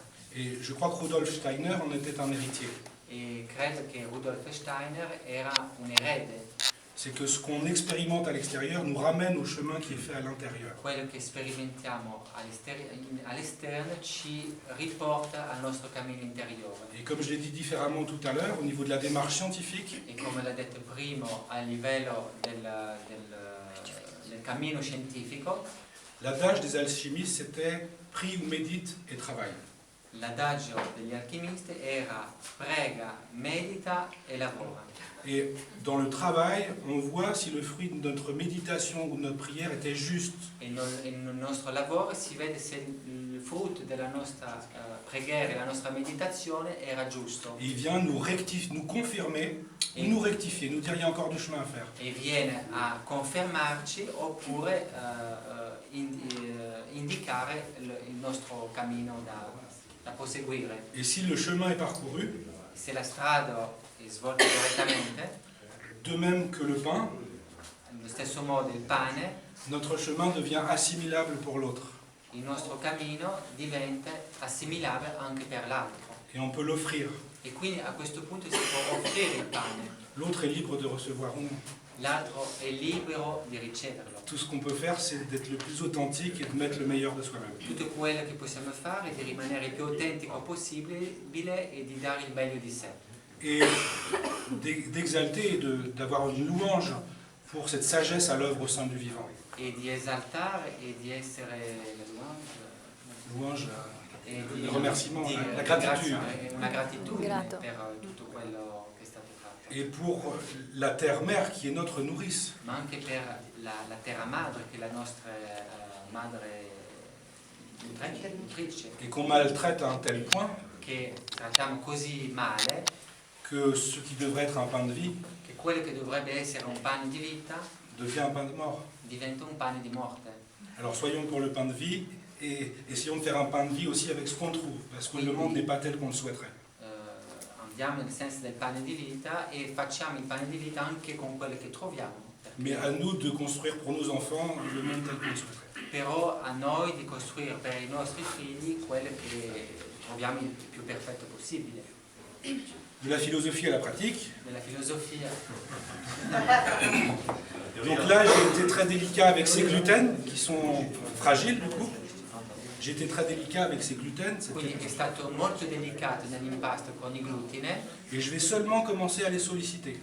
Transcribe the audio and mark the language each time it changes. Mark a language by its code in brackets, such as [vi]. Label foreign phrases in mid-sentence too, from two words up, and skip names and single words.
[fr] Et je crois que Rudolf Steiner en était un héritier. [it] E credo che Rudolf Steiner era un erede. [fr] C'est que ce qu'on expérimente à l'extérieur nous ramène au chemin qui est fait à l'intérieur. [it] Quello che sperimentiamo all'esterno ci riporta al nostro cammino interiore. [fr] Et comme je l'ai dit différemment tout à l'heure, au niveau de la démarche scientifique, [it] E come l'ho detto prima, a livello del cammino scientifico, [fr] L'adage des alchimistes, c'était « prie ou médite et travaille ». [it] L'adagio degli alchimisti era prega, medita e lavora. [fr] Et dans le travail, on voit si le fruit de notre méditation ou de notre prière était juste. [it] E nel nostro lavoro si vede se il frutto della nostra preghiera e la nostra meditazione era giusto. [fr] Et il vient nous confirmer ou nous rectifier, nous dire il y a encore du chemin à faire. [it] E viene a confermarci oppure indicare il nostro cammino da proseguire. [fr] Et si le chemin est parcouru, [it] Se la strada è svolta correttamente, [fr] de même que le pain, [it] allo stesso modo il pane, [fr] notre chemin devient assimilable pour l'autre. [it] il nostro cammino diventa assimilabile anche per l'altro. [fr] Et on peut l'offrir. [it] E quindi a questo punto si può offrire il pane. [fr] L'autre est libre de recevoir ou non. [it] L'altro è libero di riceverlo. [fr] Tout ce qu'on peut faire, c'est d'être le plus authentique et de mettre le meilleur de soi-même. [it] Tutto quello che possiamo fare è di rimanere il più autentico possibile e di dare il meglio di sé. [fr] Et d'exalter et d'avoir une louange pour cette sagesse à l'œuvre au sein du vivant. [it] E di esaltare e di essere [fr] Louange, [it] e [fr] le remerciement, [it] di [fr] la gratitude. [it] una gratitudine Grato. per tutto quello che è stato fatto. [fr] Et pour la terre-mère qui est notre nourrice. [it] Ma anche per la terra madre, che è la nostra madre nutrice, [fr] Et qu'on maltraite à un tel point [it] che trattiamo così male [fr] que ce qui devrait être un pain de vie [it] che quello che dovrebbe essere un pane di vita [fr] devient un pain de mort. [it] diventa un pane di morte. [fr] Alors soyons pour le pain de vie et essayons de faire un pain de vie aussi avec ce qu'on trouve, parce que le monde n'est pas tel qu'on le souhaiterait. [it] Andiamo nel senso del pane di vita e facciamo il pane di vita anche con quello che troviamo. [fr] Mais à nous de construire pour nos enfants le monde tel qu'on le souhaiterait. [it] Però a noi di costruire per i nostri figli quello che troviamo il più perfetto possibile. [fr] De la philosophie à la pratique. [it] Della filosofia. [fr] Donc là, j'ai été très délicat avec ces gluten, qui sont fragiles du coup. J'ai été très délicat avec ces gluten, [it] Quindi è stato molto delicato nell'impasto con i glutine. [fr] et je vais seulement commencer à les solliciter.